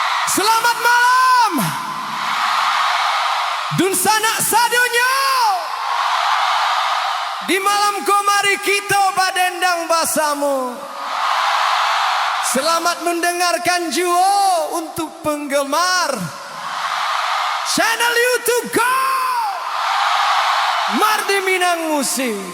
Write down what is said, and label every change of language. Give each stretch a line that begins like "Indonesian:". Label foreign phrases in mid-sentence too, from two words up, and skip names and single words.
Minangkabau: Selamat malam Dun sanak sadunya. Di malam komari kita badendang basamu.
Indonesian: Selamat mendengarkan jua untuk penggemar channel YouTube Go Mardi Minang Musik.